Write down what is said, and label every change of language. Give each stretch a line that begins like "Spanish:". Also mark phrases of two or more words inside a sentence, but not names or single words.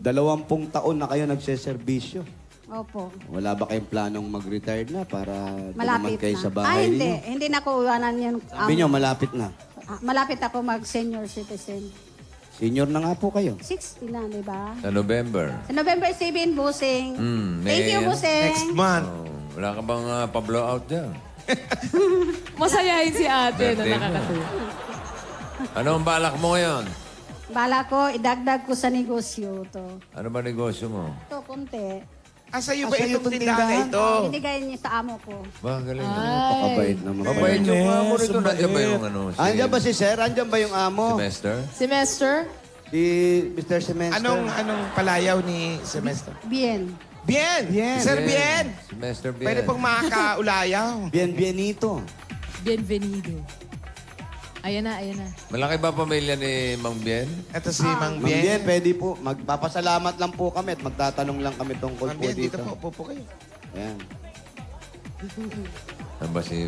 Filipino: 20 taon na kayo nagseserbisyo. Opo. Wala ba kayong planong mag-retire na para naman Malapit kayo na. sa bahay hindi. ninyo? Hindi na ko iwanan yun. Sabi nyo, malapit na. Malapit ako mag-
English: senior citizen.
Filipino: Senior na nga po kayo. 60 na, di ba? Sa November. Sa November 7, Busing.
English: Thank you,
Filipino: May- Busing.
English: Next month.
Filipino: Oh, wala ka bang pa-blowout dyan? Masayahin si ate na Birthday mo. nakakatuwa. Ano ang balak mo ngayon? Bala ko, idagdag ko sa negosyo to. Ano ba negosyo mo? Ito, konti. Asa iyo ba Asa iyo itong itong tindahan na tindahan? ito? Binigay niya sa amo ko. Ba, galing. Napakabait naman. Mabait yung amo Yes, rito. Nandiyan ba yung ano? Andiyan ba si Sir? Andiyan ba yung amo? Semester? Semester? Si Mr. Semester. Anong palayaw ni Semester? Bien. Bien! Bien. Sir Bien! Semester bien. Pwede pong makakaulayaw. Bienvenido. Bienvenido. Ayan na, ayan na. Malaki ba pamilya ni Mang Bien? Ito si Mang Ma'am Bien, Bien. pwede po. Magpapasalamat lang po kami at magtatanong lang kami tungkol Mang po Bien, dito dito. po. Upo kayo. Ayan. Ano ba si...